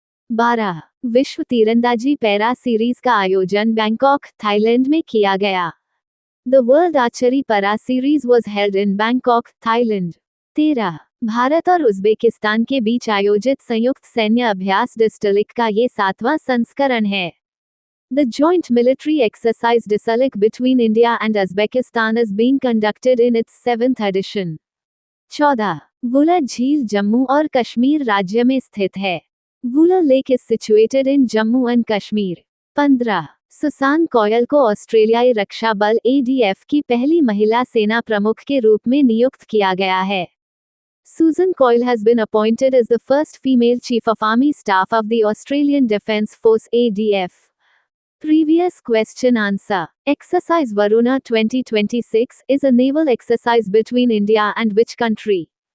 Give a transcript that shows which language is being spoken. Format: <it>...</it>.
<hi>12. विश्व तीरंदाजी para series का आयोजन बैंकॉक, थाईलैंड में किया गया.</hi> <en>The World Archery Para Series was held in Bangkok, Thailand. 13.</en> <hi>Bharat और उज़्बेकिस्तान के बीच आयोजित संयुक्त सैन्य अभ्यास डिस्टलिक का ये 7वां संस्करण है.</hi> <en>The joint military exercise Disalik between India and Uzbekistan is being conducted in its 7th edition. 14.</en> <hi>Wular झील जम्मू और कश्मीर राज्य में स्थित है.</hi> <en>Wular lake is situated in Jammu and Kashmir. 15.</en> <hi>Susan coil को ऑस्ट्रेलियाई रक्षा बल ADF की पहली महिला सेना प्रमुख के रूप में नियुक्त किया गया है.</hi> <en>Susan Coyle has been appointed as the first female Chief of Army Staff of the Australian Defence Force ADF. Previous question answer. Exercise Varuna 2026 is a naval exercise between India and which country?</en>